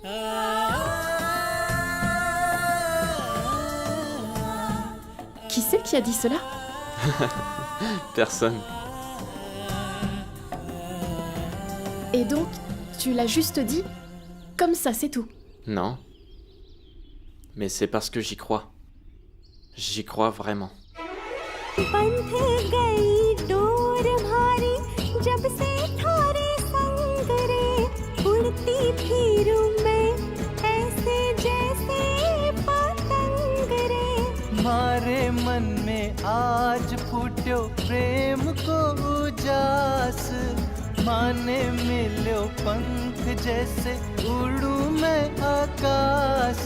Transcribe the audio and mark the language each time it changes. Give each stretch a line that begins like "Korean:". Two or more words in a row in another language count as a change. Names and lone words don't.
French: Qui c'est qui a dit cela? Personne. Et donc, tu l'as juste dit? Comme ça, c'est tout. Non. Mais c'est parce que j'y crois. J'y crois vraiment.
Rajasthani: पंथ गई डोर भारी जब से थारे संग रे उड़ती फिरूं मैं ऐसे जैसे मारे मन में आज फूट्यो प्रेम को उजास माने मिलो पंख जैसे उड़ू मैं आकाश